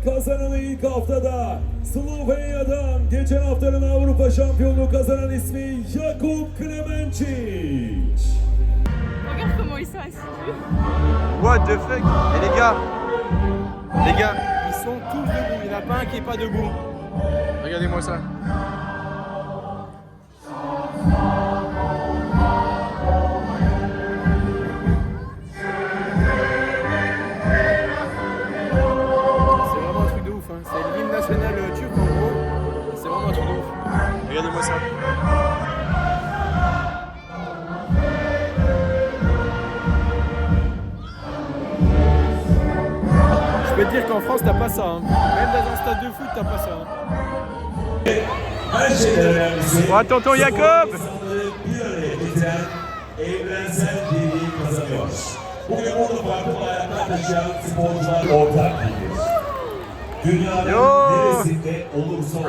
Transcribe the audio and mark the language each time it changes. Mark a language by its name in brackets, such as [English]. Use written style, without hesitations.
[Turkish] kazananı ilk haftada Slovenya'dan geçen haftanın Avrupa şampiyonluğu kazanan ismi Jakub Klemencic. [French] Regarde comment ils sont assidus. [English] What the fuck? [French] Et les gars, Ils sont tous debout, il n'y en a pas un qui n'est pas debout. regardez-moi ça. C'est vraiment un truc de ouf, hein. C'est l'hymne national turc en gros. C'est vraiment un truc de ouf. Regardez-moi ça. Je peux te dire qu'en France, t'as pas ça. Hein. Même dans un stade de foot, t'as pas ça. Hein. [Turkish] Her şeyden önemlisi [French] Oh, tonton Jakob! [Turkish] insanları bir araya getiren evrensel birliği kazanıyor. Bugün burada farklı bayraklar taşıyan sporcular ortak değildir. Dünyanın Yo! neresinde olursa olsun